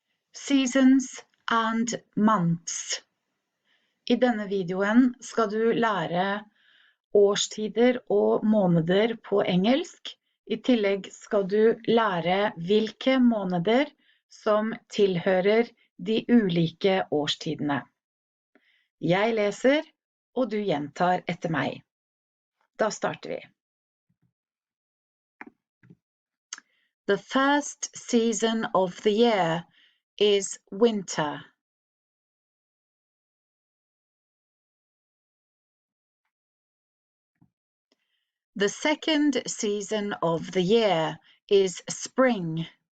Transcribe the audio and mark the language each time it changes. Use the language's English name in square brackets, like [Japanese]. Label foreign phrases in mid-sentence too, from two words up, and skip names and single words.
[English] Seasons and months. [Norwegian] I denne videoen skal du lære årstider og måneder på engelsk. I tillegg skal du lære hvilke måneder som tilhører de ulike årstidene. Jeg leser, og du gjentar etter meg. Da starter vi. [English] The first season of the year is winter. The second season of the year is spring.